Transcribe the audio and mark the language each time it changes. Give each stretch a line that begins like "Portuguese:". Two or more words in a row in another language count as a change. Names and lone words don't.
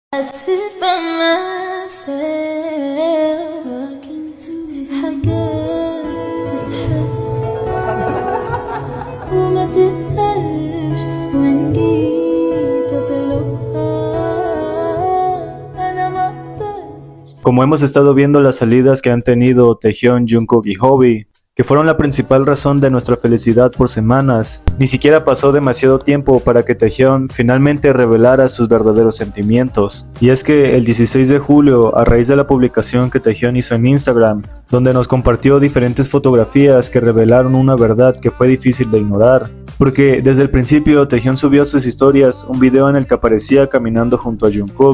English: I sit by myself talking to
Arabic: في حاجات تتحس وما تتقالش وإن جيت أطلبها أنا ما أقدرش.
Spanish: Como hemos estado viendo las salidas que han tenido Taehyun, Jungkook y Hobi, que fueron la principal razón de nuestra felicidad por semanas, ni siquiera pasó demasiado tiempo para que Taehyun finalmente revelara sus verdaderos sentimientos. Y es que el 16 de julio, a raíz de la publicación que Taehyun hizo en Instagram, donde nos compartió diferentes fotografías que revelaron una verdad que fue difícil de ignorar, porque desde el principio Taehyun subió a sus historias un video en el que aparecía caminando junto a Jungkook.